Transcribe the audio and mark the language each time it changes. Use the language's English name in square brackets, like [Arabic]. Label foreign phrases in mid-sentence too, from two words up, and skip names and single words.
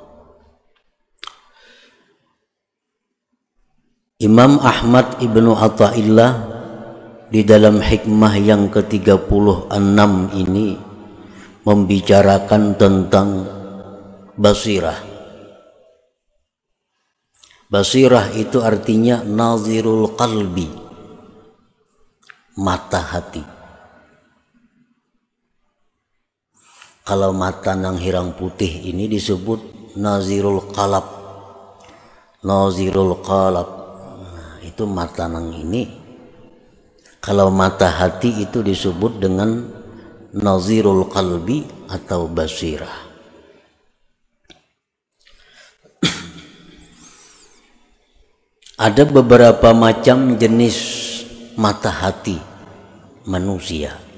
[Banjar] Imam Ahmad ibnu Atha'illah di dalam hikmah yang ke-36 ini membicarakan tentang basirah. Basirah itu artinya [Arabic] ناظر القلب, [Banjar] mata hati. Kalau mata nang hirang putih ini disebut [Arabic] ناظر القالب. ناظر القالب, [Banjar] itu mata nang ini. Kalau mata hati itu disebut dengan [Arabic] ناظر القلب [Banjar] atau basirah. Ada beberapa macam jenis mata hati manusia.